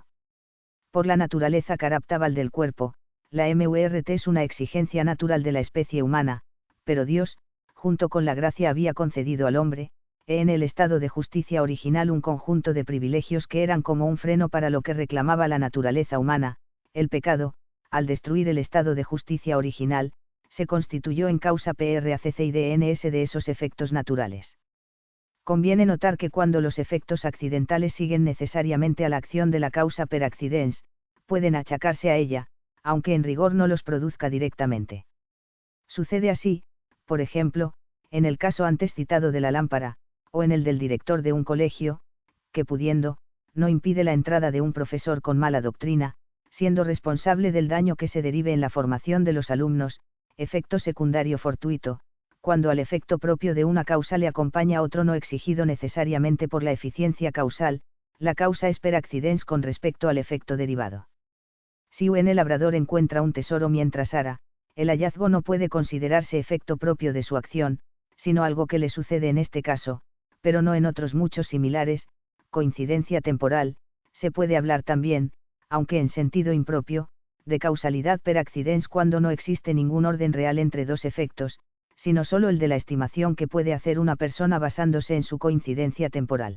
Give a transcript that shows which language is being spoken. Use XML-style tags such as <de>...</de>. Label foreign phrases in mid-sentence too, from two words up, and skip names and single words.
<es>Por la naturaleza caraptabal del cuerpo, la MURT es una exigencia natural de la especie humana, pero Dios, junto con la gracia, había concedido al hombre, en el estado de justicia original, un conjunto de privilegios que eran como un freno para lo que reclamaba la naturaleza humana. El pecado, al destruir el estado de justicia original, se constituyó en causa PRACCIDNS de esos efectos naturales. Conviene notar que cuando los efectos accidentales siguen necesariamente a la acción de la causa</es> <la>per accidens,</la> <es>pueden achacarse a ella, aunque en rigor no los produzca directamente. Sucede así, por ejemplo, en el caso antes citado de la lámpara, o en el del director de un colegio, que pudiendo, no impide la entrada de un profesor con mala doctrina, siendo responsable del daño que se derive en la formación de los alumnos, efecto secundario fortuito, cuando al efecto propio de una causa le acompaña otro no exigido necesariamente por la eficiencia causal, la causa es</es> <la>per accidens</la> <es>con respecto al efecto derivado. Si un labrador encuentra un tesoro mientras ara, el hallazgo no puede considerarse efecto propio de su acción, sino algo que le sucede en este caso, pero no en otros muchos similares. Coincidencia temporal. Se puede hablar también, aunque en sentido impropio, de causalidad</es> <la>per accidens</la> <es>cuando no existe ningún orden real entre dos efectos, sino solo el de la estimación que puede hacer una persona basándose en su coincidencia temporal.</es>